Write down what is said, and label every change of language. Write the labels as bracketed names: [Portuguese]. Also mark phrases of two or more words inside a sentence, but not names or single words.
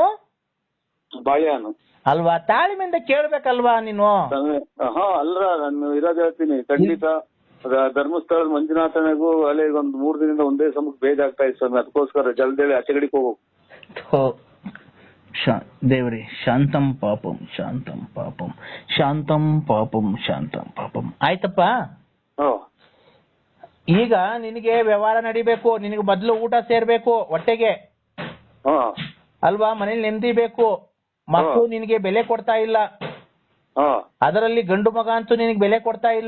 [Kannada] ಬಾಳೆಹಣ್ಣು ಅಲ್ವಾ? ತಾಳ್ಮೆಯಿಂದ ಕೇಳ್ಬೇಕಲ್ವಾ ನೀನು? ಅಲ್ರ ನಾನು ಇರೋದ್ ಹೇಳ್ತೀನಿ ಖಂಡಿತ. ಧರ್ಮಸ್ಥಳದ ಮಂಜುನಾಥನಿಗೂ ಅಲ್ಲಿಗೆ ಒಂದ್ 3 ದಿನದಿಂದ ಒಂದೇ ಸಮಕ್ಕೆ ಬೇಜಾಗ್ತಾ ಇತ್ತು ಸ್ವಾಮಿ, ಅದಕ್ಕೋಸ್ಕರ ಜಲ್ದಿ ಆಚೆ ಕಡೆಗೆ ಹೋಗು. [Sanskrit] ದೇವ್ರಿ ಶಾಂತಂ ಪಾಪಂ ಶಾಂತಂ ಪಾಪಂ ಶಾಂತಂ ಪಾಪಂ ಶಾಂತಂ ಪಾಪಂ. [Kannada] ಆಯ್ತಪ್ಪ, ಈಗ ನಿನಗೆ ವ್ಯವಹಾರ ನಡಿಬೇಕು, ನಿನಗೆ ಮೊದ್ಲು ಊಟ ಸೇರ್ಬೇಕು ಹೊಟ್ಟೆಗೆ ಅಲ್ವಾ? ಮನೇಲಿ ನೆಮ್ಮದಿ ಬೇಕು. ಮಕ್ಕಳು ನಿನಗೆ ಬೆಲೆ ಕೊಡ್ತಾ ಇಲ್ಲ, ಅದರಲ್ಲಿ ಗಂಡು ಮಗ ಅಂತೂ ನಿನಗೆ ಬೆಲೆ ಕೊಡ್ತಾ ಇಲ್ಲ.